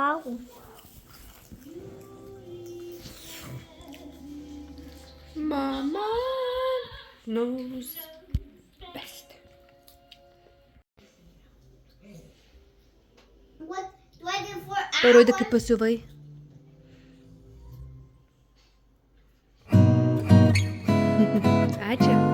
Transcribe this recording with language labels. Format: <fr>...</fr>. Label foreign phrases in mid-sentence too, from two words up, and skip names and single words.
<en>Mama. Mom knows best. What? 24 hours?</en> <lt>Parodyk, kaip pasiuvai. Ačiū.</lt>